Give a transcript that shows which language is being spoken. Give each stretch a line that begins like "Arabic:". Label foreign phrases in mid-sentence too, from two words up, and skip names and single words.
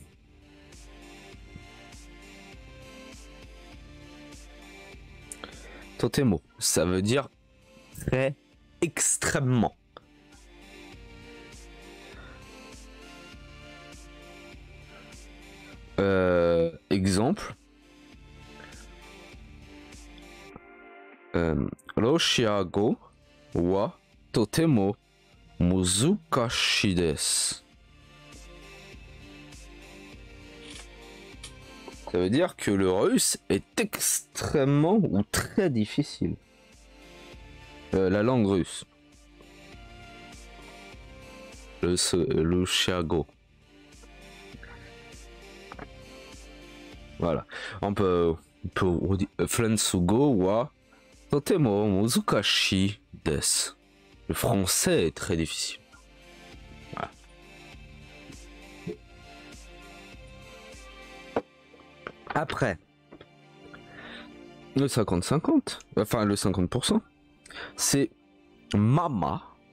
French: Totemo, ça veut dire très extrêmement. Exemple.
Japanese: ロシア語はとても難しいです.
French: Ça veut dire que le russe est extrêmement ou très difficile. La langue russe. Le Chiago. Voilà. On peut
Japanese: フランス語はとても難しいです.
French: Le français est très difficile. Voilà. Après, le 50-50, enfin le 50%, c'est mama.